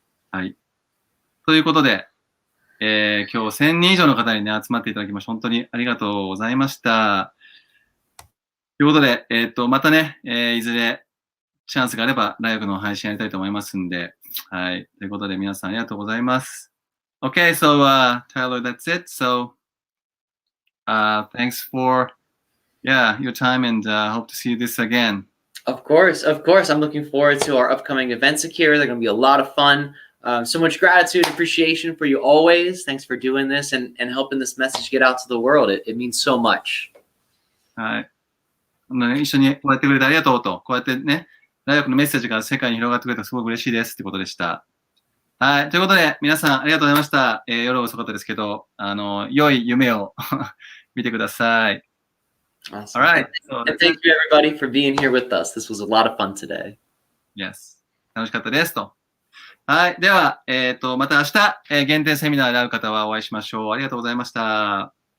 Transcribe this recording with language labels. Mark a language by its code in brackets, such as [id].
[ja] はい。ということで、今日1000人以上の方にね、集まっていただきまして、本当にありがとうございました。ということで、またね、いずれチャンスがあれば、ライブの配信やりたいと思いますんで、はい。ということで、皆さんありがとうございます。 [en] Okay, so, Tyler, that's it. So, thanks for, your time and hope to see you this again. Of course. I'm looking forward to our upcoming events, Akira. They're going to be a lot of fun. So much gratitude and appreciation for you always. Thanks for doing this and helping this message get out to the world. It means so much. [ja] はい。一緒にこうやってくれてありがとうと、こうやってね、大学のメッセージが世界に広がってくれたらすごく嬉しいですってことでした。はい。ということで、皆さんありがとうございました。夜遅かったですけど、良い夢を見てください。 [en] Awesome. Alright. And thank you everybody for being here with us. This was a lot of fun today. Yes. [ja] 楽しかったですと。はい。では、また明日、限定セミナーで会う方はお会いしましょう。ありがとうございました。